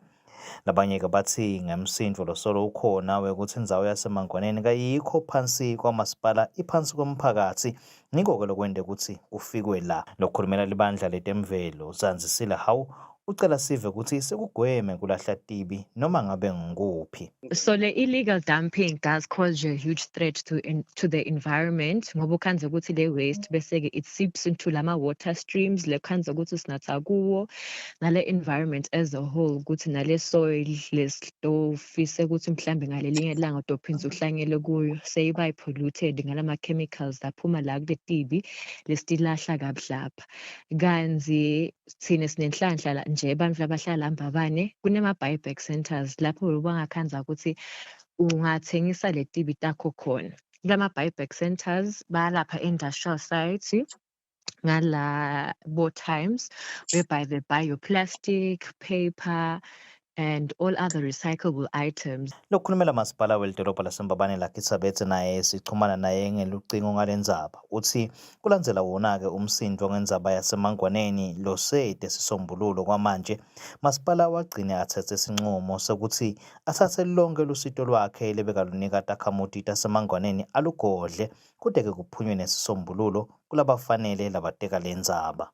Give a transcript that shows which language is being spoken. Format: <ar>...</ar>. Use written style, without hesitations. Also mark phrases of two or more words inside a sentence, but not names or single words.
<ss>Labanye-ke batsi ngemsindvo losolo ukhona wekuthi indzawo yasemangwaneni kayikho phansi kwamasipala iphansi komphakatsi ngiko-ke lokwente kutsi kufikwe la. Lokhulumela libandla letemvelo Zanzisile Hawu ucela sive ukuthi sekugweme kulahla tibi noma ngabe ngikuphi.</ss> <en>So the illegal dumping does cause a huge threat to the environment.</en> <ss>Ngoba ukhanze ukuthi le waste bese</ss> <en>it seeps into</en> <ss>lama</ss> <en>water streams,</en> <ss>le khanze ukuthi sinatha kuwo, nale environment</ss> <en>as a whole,</en> <ss>ukuthi nale soil lesitofise ukuthi mhlambe ngalelinye ilanga utophinza uhlangele kuyo seyiba polluted ngalama chemicals laphuma la kule tibi lestilahla kablapha. Kanzi thina sinenhlanhla nje abantu abahlala ambabane kunema</ss> <en>buyback centers</en> <ss>lapho bangakhanza ukuthi ungathengisa le tibi takho khona.</ss> <en>Kulama buyback centers balapha industrial sites ngala both times whereby they buy your plastic, paper and all other recyclable items.</en> <ss>Lokukhulumela masipala welidolobha lasembabane lakithabethe naye sichumana naye ngelucingo ngalendzaba uthi kulandzela wona-ke umsindvo ngendzaba yasemangwaneni losede sisombululo kwamanje masipala wagcine athethe isinqumo sokuthi athathe lonke lusito lwakhe lebekalunika takhamuti tasemangwaneni alugodle kude-ke kuphunywe nesisombululo kulabafanele labateka le ndzaba.</ss>